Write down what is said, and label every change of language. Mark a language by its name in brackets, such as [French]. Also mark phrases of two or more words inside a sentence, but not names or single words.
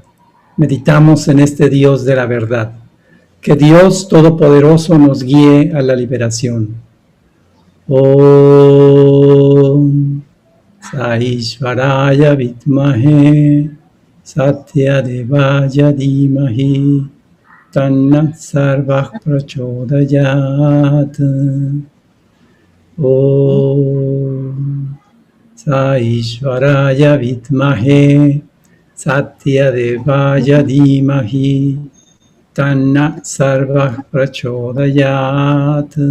[Spanish] Meditamos en este Dios de la verdad. Que Dios Todopoderoso nos guíe a la liberación. [Sanskrit] ॐ साईश्वराय विद्महे सत्य देवाय धीमहि तन्नः सर्वः प्रचोदयात्. ॐ साईश्वराय विद्महे सत्य देवाय धीमहि तन्नः सर्वः प्रचोदयात्.